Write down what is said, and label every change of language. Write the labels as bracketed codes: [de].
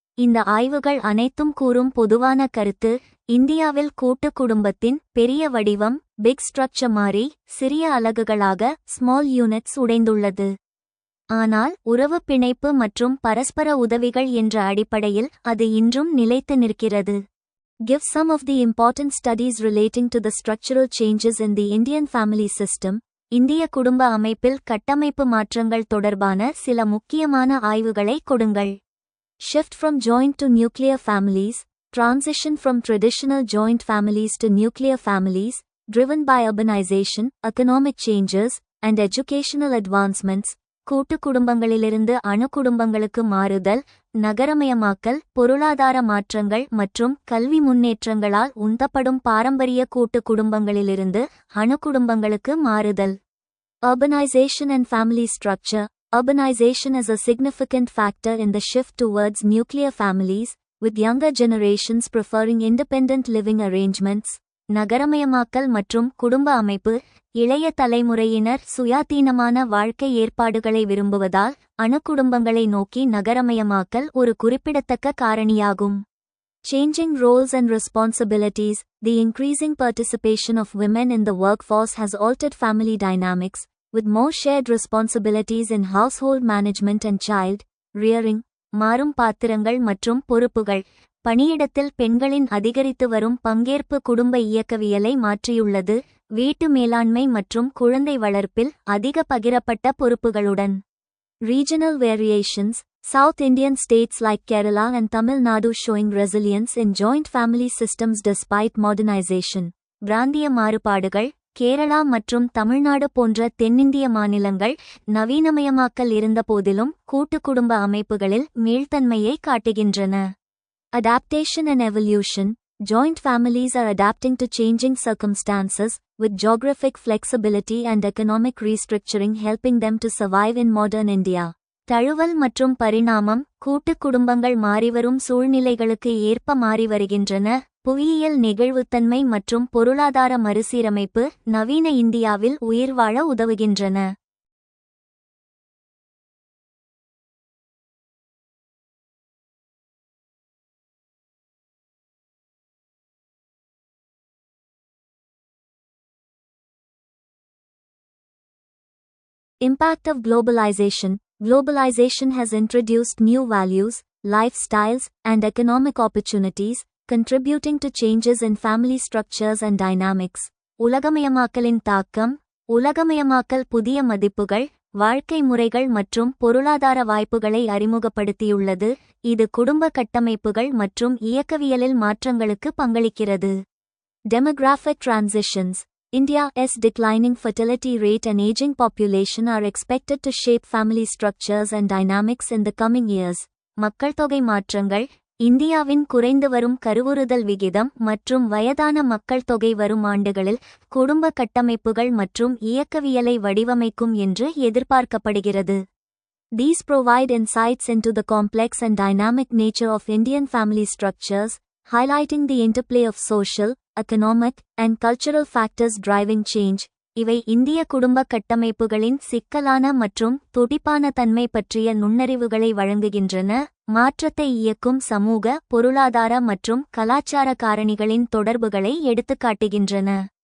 [ta] இந்த ஆய்வுகள் அனைத்தும் கூறும் பொதுவான கருத்து, இந்தியாவில் கூட்டு குடும்பத்தின் பெரிய வடிவம் [en] big structure [ta] மாறி சிறிய அலகுகளாக [en] small units [ta] உடைந்துள்ளது. ஆனால் உறவு பிணைப்பு மற்றும் பரஸ்பர உதவிகள் என்ற அடிப்படையில் அது இன்றும் நிலைத்து நிற்கிறது. [en] Give some of the important studies relating to the structural changes in the Indian family system. [ta] இந்திய குடும்ப அமைப்பில் கட்டமைப்பு மாற்றங்கள் தொடர்பான சில முக்கியமான ஆய்வுகளை கொடுங்கள். [en] Shift from joint to nuclear families. Transition from traditional joint families to nuclear families, driven by urbanization, economic changes, and educational advancements. [ta] கூட்டு குடும்பங்களிலிருந்து அணு குடும்பங்களுக்கு மாறுதல், நகரமயமாக்கல், பொருளாதார மாற்றங்கள் மற்றும் கல்வி முன்னேற்றங்களால் உந்தப்படும் பாரம்பரிய கூட்டு குடும்பங்களிலிருந்து அணு குடும்பங்களுக்கு மாறுதல். [en] Urbanization and family structure. Urbanization is a significant factor in the shift towards nuclear families, with younger generations preferring independent living arrangements. [ta] நகரமயமாக்கல் மற்றும் குடும்ப அமைப்பு. இளைய தலைமுறையினர் சுயாதீனமான வாழ்க்கை ஏற்பாடுகளை விரும்புவதால் அணு குடும்பங்களை நோக்கி நகரமயமாக்கல் ஒரு குறிப்பிடத்தக்க காரணியாகும். [en] Changing roles and responsibilities. The increasing participation of women in the workforce has altered family dynamics, with more shared responsibilities in household management and child rearing. [ta] மாறும் பாத்திரங்கள் மற்றும் பொறுப்புகள். பணியிடத்தில் பெண்களின் அதிகரித்து வரும் பங்கேற்பு குடும்ப இயக்கவியலை மாற்றியுள்ளது, வீட்டு மேலாண்மை மற்றும் குழந்தை வளர்ப்பில் அதிக பகிரப்பட்ட பொறுப்புகளுடன். [en] Regional variations. South Indian states like Kerala and Tamil Nadu showing resilience in joint family systems despite modernization. [ta] பிராந்திய மாறுபாடுகள். கேரளா மற்றும் தமிழ்நாடு போன்ற தென்னிந்திய மாநிலங்கள் நவீனமயமாக்கல் இருந்தபோதிலும் கூட்டு குடும்ப அமைப்புகளில் மீள்தன்மையை காட்டுகின்றன. [en] Adaptation and evolution. Joint families are adapting to changing circumstances, with geographic flexibility and economic restructuring helping them to survive in modern India. [ta] தழுவல் மற்றும் பரிணாமம். கூட்டு குடும்பங்கள் மாறிவரும் சூழ்நிலைகளுக்கு ஏற்ப மாறி வருகின்றன. புவியியல் நெகிழ்வுத்தன்மை மற்றும் பொருளாதார மறுசீரமைப்பு நவீன இந்தியாவில் உயிர் வாழ உதவுகின்றன. [en] Impact of globalization. Globalization has introduced new values, lifestyles, and economic opportunities, contributing to changes in family structures and dynamics. [ta] உலகமயமாக்கலின் தாக்கம். உலகமயமாக்கல் புதிய மதிப்புகள், வாழ்க்கை முறைகள் மற்றும் பொருளாதார வாய்ப்புகளை அறிமுகப்படுத்தியுள்ளது, இது குடும்ப கட்டமைப்புகள் மற்றும் இயக்கவியலில் மாற்றங்களுக்கு பங்களிக்கிறது. [en] Demographic transitions. India's declining fertility rate and aging population are expected to shape family structures and dynamics in the coming years. [ta] மக்கள் தொகை மாற்றங்கள். இந்தியாவின் குறைந்து வரும் கருவுறுதல் விகிதம் மற்றும் வயதான மக்கள் தொகை வரும் ஆண்டுகளில் குடும்ப கட்டமைப்புகள் மற்றும் இயக்கவியலை வடிவமைக்கும் என்று எதிர்பார்க்கப்படுகிறது. [en] These provide insights into the complex and dynamic nature of Indian family structures, highlighting the interplay of social, economic, and cultural factors driving change. [ta] இவை இந்திய குடும்ப கட்டமைப்புகளின் சிக்கலான மற்றும் துடிப்பான தன்மை பற்றிய நுண்ணறிவுகளை வழங்குகின்றன, மாற்றத்தை இயக்கும் சமூக, பொருளாதார மற்றும் கலாச்சார காரணிகளின் தொடர்புகளை எடுத்துக்காட்டுகின்றன.